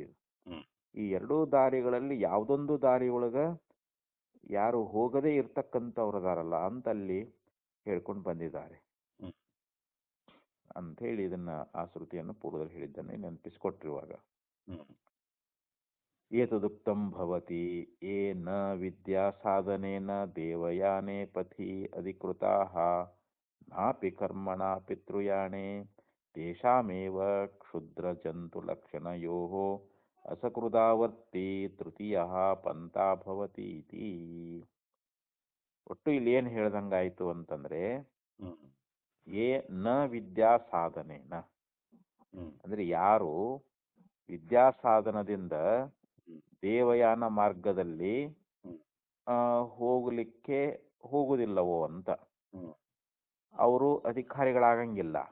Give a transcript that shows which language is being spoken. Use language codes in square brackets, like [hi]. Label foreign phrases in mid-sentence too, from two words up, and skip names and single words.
[kn] ಈ 2 ದಾರಿಗಳಲ್ಲಿ ಯಾವ್ದೊಂದು ದಾರಿ ಒಳಗ ಯಾರು ಹೋಗದೇ ಇರ್ತಕ್ಕಂಥವ್ರದಾರಲ್ಲ ಅಂತ ಅಲ್ಲಿ ಹೇಳ್ಕೊಂಡು ಬಂದಿದ್ದಾರೆ ಅಂತ ಹೇಳಿ ಇದನ್ನ ಆ ಶ್ರುತಿಯನ್ನು ಪೂರ್ವದಲ್ಲಿ ಹೇಳಿದ್ದನ್ನೇ ನೆನಪಿಸಿಕೊಟ್ಟಿರುವಾಗ [sa] ಏತದುಕ್ತಂ ಭವತಿ ಯೇ ನ ವಿದ್ಯಾ ಸಾಧನೇನ ದೇವಯಾನೆ ಪಥಿ ಅಧಿಕೃತಾಃ ನಾಪಿ ಕರ್ಮಣ ಪಿತೃಯಾಣೆ ತೇಷಾಮೇವ ಕ್ಷುದ್ರ ಜಂತು ಲಕ್ಷಣಯೋಃ ಅಸಕೃದಾವರ್ತಿ ತೃತೀಯಃ ಪಂಥಾ ಭವತಿ ಇತಿ. [kn] ಒಟ್ಟು ಇಲ್ಲಿ ಏನ್ ಹೇಳ್ದಂಗಾಯ್ತು ಅಂತಂದ್ರೆ [sa] ಏ ನ ವಿದ್ಯಾ ಸಾಧನೇನ [kn] ಅಂದ್ರೆ ಯಾರು ವಿದ್ಯಾ ಸಾಧನದಿಂದ ದೇವಯಾನ ಮಾರ್ಗದಲ್ಲಿ ಹೋಗುದಿಲ್ಲವೋ ಅಂತ ಅವರು ಅಧಿಕಾರಿಗಳಾಗಂಗಿಲ್ಲ.